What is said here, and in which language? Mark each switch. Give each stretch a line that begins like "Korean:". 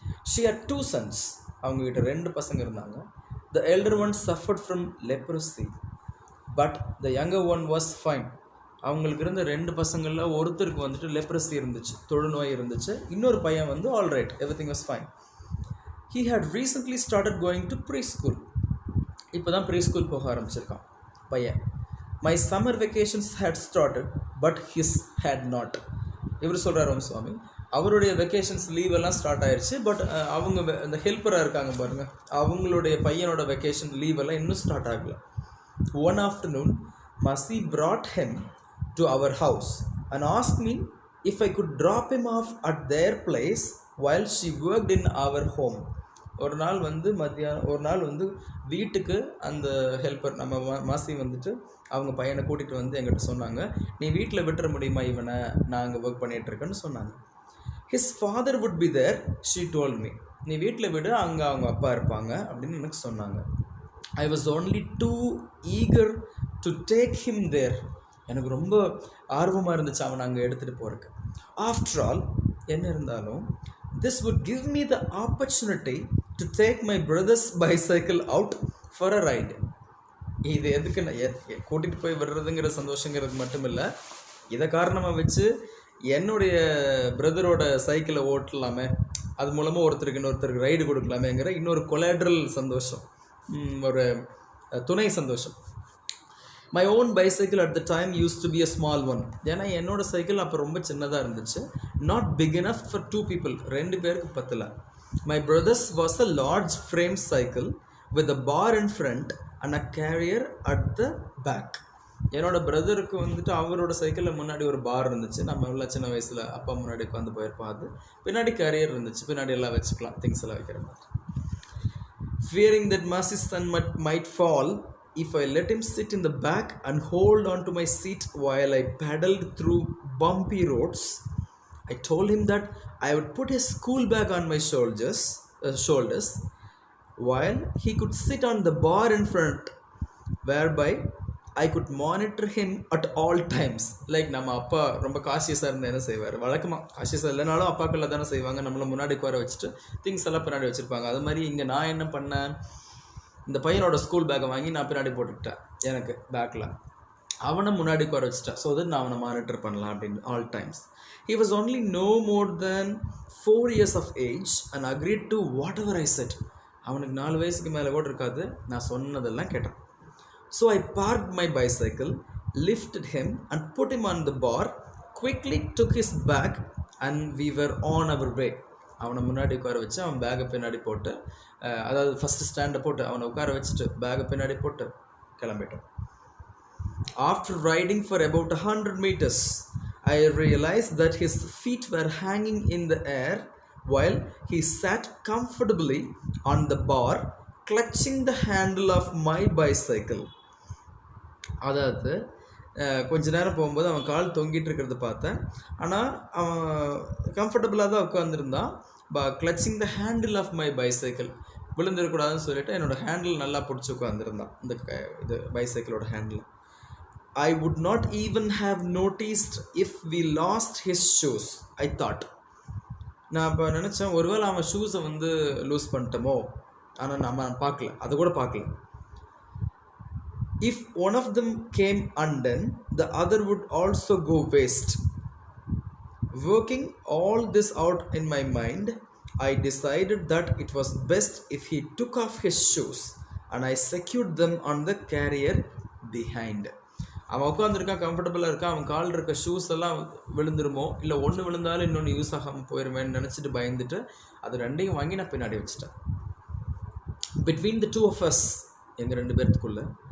Tamil: She had 2 sons, அவங்ககிட்ட 2 பசங்க இருந்தாங்க.
English: The elder one suffered from leprosy, but the younger one was fine.
Tamil: அவங்களுக்கு இருந்த 2 பசங்களில் ஒருத்தருக்கு வந்துட்டு லெப்ரஸி இருந்துச்சு, தொழுநோய் இருந்துச்சு. இன்னொரு பையன் வந்து
English: All right, everything was fine. He had recently started going to preschool.
Tamil: இப்போ தான் ப்ரீஸ்கூல் போக ஆரம்பிச்சிருக்கான் பையன்.
English: My summer vacations had started, but his had not.
Tamil: இவர் சொல்கிறார் ஓம் சுவாமி, அவருடைய வெக்கேஷன்ஸ் லீவ் எல்லாம் ஸ்டார்ட் ஆயிடுச்சு, பட் அவங்க இந்த ஹெல்ப்பராக இருக்காங்க பாருங்கள், அவங்களுடைய பையனோட வெக்கேஷன் லீவ் எல்லாம் இன்னும் ஸ்டார்ட் ஆகலை.
English: One afternoon, Masi brought him to our house and asked me if I could drop him off at their place while she worked in our home.
Tamil: ஒரு நாள் வந்து வீட்டுக்கு அந்த ஹெல்ப்பர் நம்ம மாசி வந்துட்டு அவங்க பையனை கூட்டிகிட்டு வந்து எங்கிட்ட சொன்னாங்க, நீ வீட்டில் விட்டுற முடியுமா இவனை, நான் அங்கே ஒர்க் பண்ணிகிட்ருக்கேன்னு சொன்னாங்க.
English: His father would be there, she told me.
Tamil: நீ வீட்டில் விடு, அங்கே அவங்க அப்பா இருப்பாங்க அப்படின்னு எனக்கு சொன்னாங்க.
English: I was only too eager to take him there.
Tamil: எனக்கு ரொம்ப ஆர்வமாக இருந்துச்சு அவனை அங்கே எடுத்துகிட்டு போகிறதுக்கு.
English: After all,
Tamil: என்ன இருந்தாலும்
English: this would give me the opportunity to take my brother's bicycle out for a ride.
Tamil: இது எதுக்கு கூட்டிகிட்டு போய் விடுறதுங்கிற சந்தோஷங்கிறது மட்டும் இல்லை, இதை காரணமாக வச்சு என்னுடைய பிரதரோட சைக்கிளை ஓட்டலாமே, அது மூலமாக இன்னொருத்தருக்கு ரைடு கொடுக்கலாமேங்கிற இன்னொரு கொலாட்ரல் சந்தோஷம், ஒரு துணை சந்தோஷம்.
English: My own bicycle at the time used to be a small one.
Tamil: ஏன்னா என்னோடய சைக்கிள் அப்போ ரொம்ப சின்னதாக இருந்துச்சு,
English: not big enough for 2 people,
Tamil: 2 பேருக்கு பத்தல.
English: My brothers was a large frame cycle with a bar in front and a carrier at the back.
Tamil: என்னோட பிரதருக்கு வந்துட்டு அவரோட சைக்கிளில் முன்னாடி ஒரு பார் இருந்துச்சு, நம்ம எல்லாம் சின்ன வயசில் அப்பா முன்னாடி உட்காந்து போயிருப்போம். அது பின்னாடி கேரியர் இருந்துச்சு, பின்னாடி எல்லாம் வச்சுக்கலாம், திங்ஸ் எல்லாம் வைக்கிற மாதிரி.
English: Fearing that Masi's son might fall if I let him sit in the back and hold on to my seat while I paddled through bumpy roads, I told him that I would put his school bag on my shoulders while he could sit on the bar in front, whereby I could monitor him at all times.
Tamil: Like நம்ம அப்பா ரொம்ப காஷியஸாக இருந்தால் என்ன செய்வார், வழக்கமாக காஷியஸாக இல்லைனாலும் அப்பாக்களில் தானே செய்வாங்க, நம்மளை முன்னாடி உட்கார வச்சுட்டு திங்ஸ் எல்லாம் பின்னாடி வச்சுருப்பாங்க. அது மாதிரி இங்கே நான் என்ன பண்ணேன், இந்த பையனோட ஸ்கூல் பேக்கை வாங்கி நான் பின்னாடி போட்டுக்கிட்டேன் எனக்கு பேக்கில், அவனை முன்னாடி உட்கார வச்சுட்டேன்,
English: so that
Tamil: நான் அவனை மானிட்டர் பண்ணலாம் அப்படின்னு
English: All times. He was only no more than 4 years of age and agreed to whatever I said.
Tamil: அவனுக்கு 4 வயசுக்கு மேலே கூட இருக்காது, நான் சொன்னதெல்லாம் கேட்டான்.
English: So I parked my bicycle, lifted him and put him on the bar, quickly took his bag and we were on our way.
Tamil: அவனை முன்னாடி உட்கார வச்சு அவன் பேக்கை பின்னாடி போட்டு, அதாவது ஃபஸ்ட்டு ஸ்டாண்டை போட்டு அவனை உட்கார வச்சுட்டு பேக்கை பின்னாடி போட்டு கிளம்பிட்டோம்.
English: After riding for about 100 meters, I realized that his feet were hanging in the air while he sat comfortably on the bar, clutching the handle of my bicycle.
Tamil: அதாவது கொஞ்ச நேரம் போகும்போது அவன் கால் தொங்கிட்டு இருக்கிறத பார்த்தேன், ஆனால் அவன் கம்ஃபர்டபுளாக தான் உட்காந்துருந்தான்.
English: clutching the handle of my bicycle,
Tamil: விழுந்துடக்கூடாதுன்னு சொல்லிட்டு என்னோடய ஹேண்டில் நல்லா பிடிச்சி உட்காந்துருந்தான், இது பைசைக்கிளோட handle.
English: I would not even have noticed if we lost his shoes, I thought.
Tamil: நான் இப்போ நினச்சேன், ஒருவேளை அவன் ஷூஸை வந்து லூஸ் பண்ணிட்டோமோ, ஆனால் நம்ம பார்க்கல, அது கூட பார்க்கல.
English: If one of them came undone, the other would also go waste. Working all this out in my mind, I decided that it was best if he took off his shoes and I secured them on the carrier behind.
Tamil: அவன் உட்காந்துருக்கான், கம்ஃபர்டபுளாக இருக்கான், அவன் கால் இருக்க shoes எல்லாம் விழுந்துருமோ, இல்லை ஒன்று விழுந்தாலும் இன்னொன்று யூஸ் ஆகாமல் போயிடுவேன்னு நினச்சிட்டு பயந்துட்டு அது 2ஐயும் வாங்கி நான் பின்னாடி வச்சுட்டேன்.
English: Between the two of us,
Tamil: எங்கள் 2 பேர்த்துக்குள்ள